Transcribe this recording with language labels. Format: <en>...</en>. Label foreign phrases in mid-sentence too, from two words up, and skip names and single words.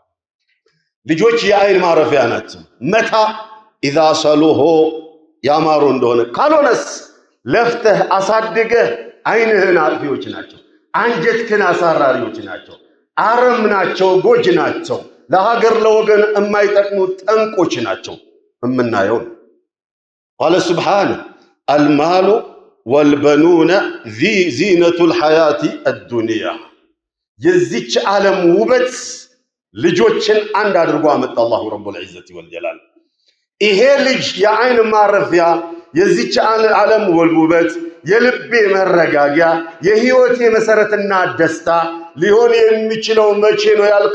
<am>ልጆች የአይን ማረፊያ ናቸው። መታ</am> <ar>إذا صلوه</ar> <am>ያማሩ እንደሆነ ካልሆነስ ለፍተህ አሳድገህ አይንህን አጥፊዎች ናቸው፣ አንጀትህን አሳራሪዎች ናቸው፣ አረም ናቸው፣ ጎጅ ናቸው፣ ለሀገር ለወገን የማይጠቅሙ ጠንቆች ናቸው። እምናየው</am> <ar>قال سبحانه المال والبنون زينة الحياة الدنيا</ar> <am>የዚች ዓለም ውበት ልጆችን አንድ አድርጎ አመጣ</am> <ar>الله رب العزة والجلال።</ar> <am>ይሄ ልጅ የአይን ማረፊያ የዚች ዓለም ውበት የልቤ መረጋጊያ የህይወቴ መሰረትና ደስታ ሊሆን የሚችለው መቼ ነው ያልክ</am>